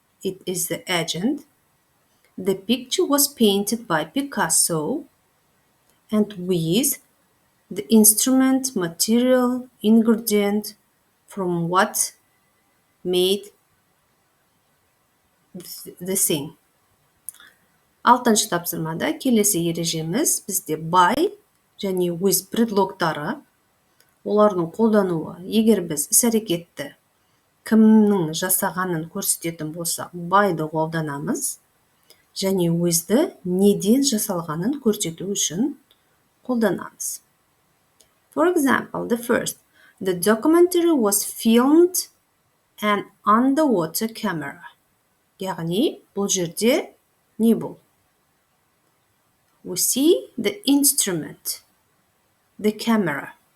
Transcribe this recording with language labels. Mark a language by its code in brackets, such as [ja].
[en] It is the agent. The picture was painted by Picasso. And with the instrument, material, ingredient from what made the thing. [kk] 6-шы тапсырмада келесі ережеміз бізде by және with предлогтары, олардың қолдануы. Егер біз іс-әрекетті кімнің жасағанын көрсететін болса, by'ды қолданамыз, және with'ді неден жасалғанын көрсету үшін қолданамыз. [en] For example, the first, the documentary was filmed an underwater camera. [kk] Яғни, бұл жерде не бұл? [en] We see the instrument, the camera.